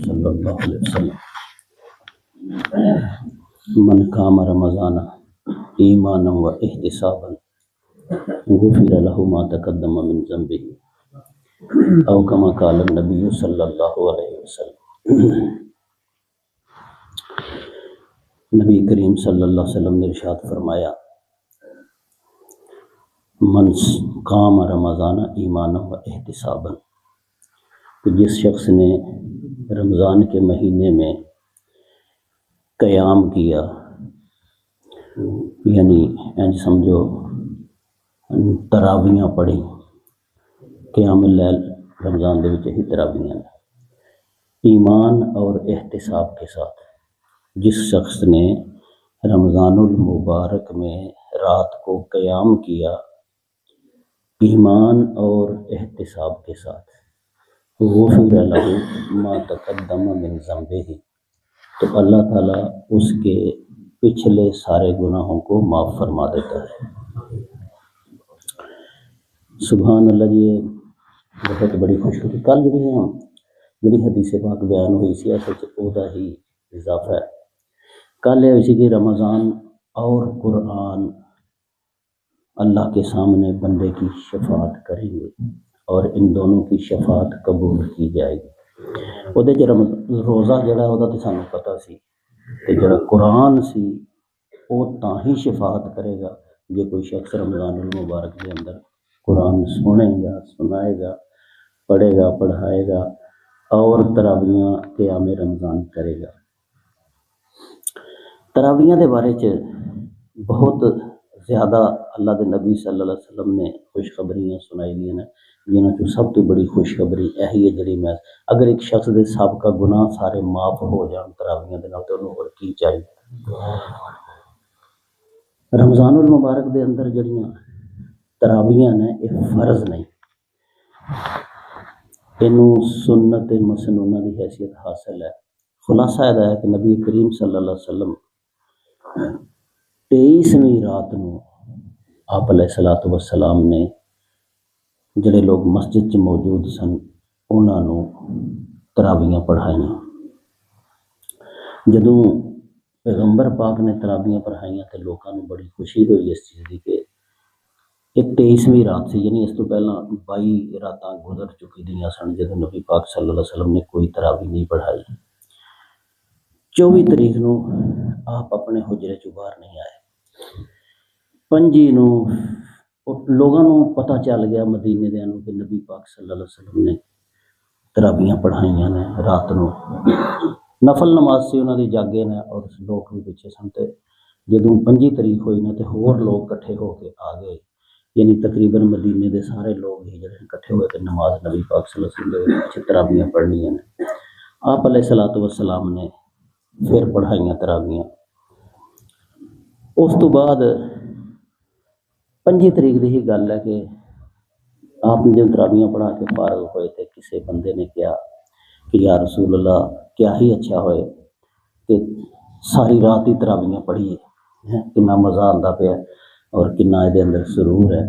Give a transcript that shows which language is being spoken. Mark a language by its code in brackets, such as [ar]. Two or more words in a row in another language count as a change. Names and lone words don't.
[ar] صلی اللہ علیہ وسلم من قام رمضان ایمانا و احتسابا غفر له ما تقدم من ذنبه او کما قال النبی صلی اللہ علیہ وسلم۔ [ur] نبی کریم صلی اللہ علیہ وسلم نے ارشاد فرمایا، [ar] من قام رمضان ایمانا و احتسابا، [ur] کہ جس شخص نے رمضان کے مہینے میں قیام کیا، یعنی سمجھو تراویاں پڑھی، [ar] قیام اللیل [ur] رمضان [pa] دے وچ ہی تراویاں، [ur] ایمان اور احتساب کے ساتھ۔ جس شخص نے رمضان المبارک میں رات کو قیام کیا ایمان اور احتساب کے ساتھ، [ar] غفر لہ ما تقدم من ذنبہ، [ur] تو اللہ تعالیٰ اس کے پچھلے سارے گناہوں کو معاف فرما دیتا ہے۔ سبحان اللہ، یہ بہت بڑی خوشخبری۔ [pa] کل جڑی حدیث پاک بیان ہوئی سی، اصل چ اودا ہی اضافہ ہے۔ [ur] کل یہ [pa] ہوئی سی [ur] کہ رمضان اور قرآن اللہ کے سامنے بندے کی شفاعت کریں گے اور ان دونوں کی شفاعت قبول کی جائے گی۔ [pa] وہ روزہ جڑا وہ تو سانوں پتہ سی، تے جڑا قرآن سی وہ تاں ہی [ur] شفاعت کرے گا جے کوئی شخص رمضان المبارک کے اندر قرآن سنے گا، سنائے گا، پڑھے گا، پڑھائے گا اور تراویاں قیام رمضان کرے گا۔ [pa] تراویاں دے بارے چ بہت زیادہ اللہ دے نبی صلی اللہ علیہ وسلم نے خوشخبریاں سنائی دیاں نے، جنہاں چوں سب تو بڑی خوشخبری یہی ہے جڑی میں اگر ایک شخص دے سابقہ گناہ سارے معاف ہو جان تراویاں دے نال تے انہوں اور کی چاہیے۔ رمضان المبارک دے اندر جڑیاں تراویاں نے یہ فرض نہیں، انہوں سنت مسنونہ دی حیثیت حاصل ہے۔ خلاصہ یہ ہے کہ نبی کریم صلی اللہ علیہ وسلم 23ویں رات نو آپ علیہ الصلوۃ والسلام نے جڑے لوگ مسجد چ موجود سن انہاں نو تراویاں پڑھائیاں۔ جدوں پیغمبر پاک نے تراویاں پڑھائیاں تے لوکاں نو بڑی خوشی ہوئی اس چیز دی کہ ایک 23ویں رات سی، یعنی اس تو پہلا 22 راتاں گزر چکی دیاں سن جدوں نبی پاک صلی اللہ علیہ وسلم نے کوئی تراویح نہیں پڑھائی۔ 24 تاریخ نو آپ اپنے حجرے چوں باہر نہیں آئے۔ 25 نو لوگاں نو پتہ چل گیا مدینے دیاں نو کہ نبی پاک صلی اللہ علیہ وسلم نے تراویاں پڑھائیاں نے رات نو، نفل نماز سی انہاں دی جاگے نے اور لوگ بھی پیچھے سن۔ تے جدوں 25 تاریخ ہوئی نا تے ہور لوگ کٹھے ہو کے آ گئے، یعنی تقریباً مدینے دے سارے لوگ ہی جڑے کٹھے ہوئے کہ نماز نبی پاک صلی اللہ علیہ وسلم دے تراویاں پڑھنیاں نے۔ [ur] آپ علیہ الصلوۃ والسلام نے پھر پڑھائیاں تراویاں۔ [pa] اس تو بعد 25 تاریخ دی ہی گل ہے کہ آپ نے جب تراویاں پڑھا کے فارغ ہوئے تھے کسی بندے نے کہا کہ یا رسول اللہ کیا ہی اچھا ہوئے کہ ساری رات ہی تراویاں پڑھیے، کنا مزہ آندا پیا اور کنا دے اندر سرور ہے۔